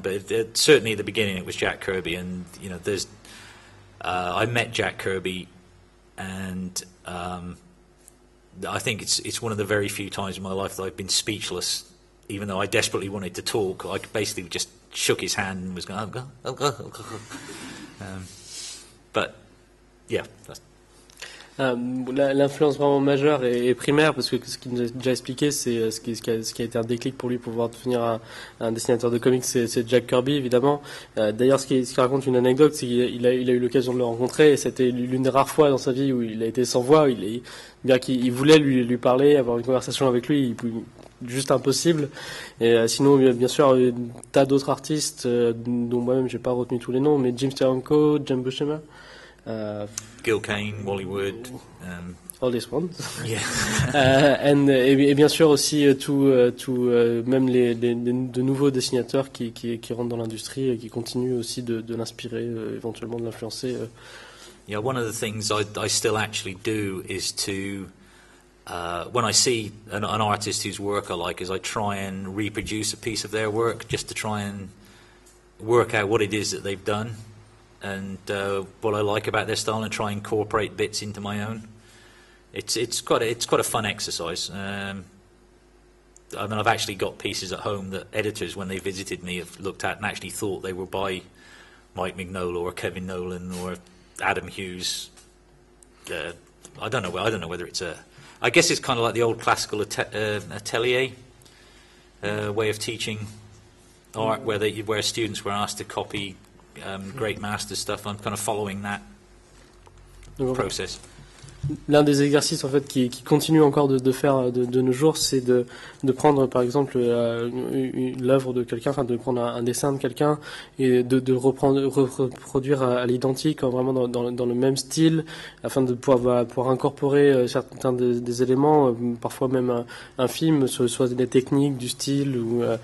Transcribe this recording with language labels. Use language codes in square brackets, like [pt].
[en] But certainly at the beginning, it was Jack Kirby, and I met Jack Kirby, and I think it's one of the very few times in my life that I've been speechless. Even though I desperately wanted to talk, I basically just shook his hand and was going, oh, go. But, yeah. [fr] L'influence vraiment majeure et primaire, parce que ce qu'il nous a déjà expliqué, c'est ce qui a été un déclic pour lui pour pouvoir devenir un dessinateur de comics, c'est Jack Kirby, évidemment. D'ailleurs, ce qui raconte une anecdote, c'est qu'il a eu l'occasion de le rencontrer, et c'était l'une des rares fois dans sa vie où il a été sans voix. Bien qu'il voulait lui parler, avoir une conversation avec lui, juste impossible. Et sinon, bien sûr, un tas d'autres artistes dont moi-même j'ai pas retenu tous les noms, mais Jim Steranko, Jim Buscema, Gil Kane, Wally Wood, [en] all these ones. Yeah. [fr] Et bien sûr aussi même de nouveaux dessinateurs qui rentrent dans l'industrie et qui continuent aussi de l'inspirer, éventuellement de l'influencer. [en] Yeah, one of the things I still actually do is to when I see an artist whose work I like, is I try and reproduce a piece of their work just to try and work out what it is that they've done and what I like about their style, and try and incorporate bits into my own. It's quite a fun exercise. I mean, I've actually got pieces at home that editors, when they visited me, have looked at and actually thought they were by Mike Mignola or Kevin Nolan or Adam Hughes. I don't know whether it's I guess it's kind of like the old classical atelier way of teaching art, where students were asked to copy great master stuff. I'm kind of following that process. [fr] l'un des exercices en fait qui continue encore de faire de nos jours, c'est de prendre par exemple l'œuvre de quelqu'un, enfin de prendre un dessin de quelqu'un et de reproduire à l'identique, vraiment dans le même style, afin de pouvoir incorporer certains des éléments, parfois même un film, soit des techniques, du style ou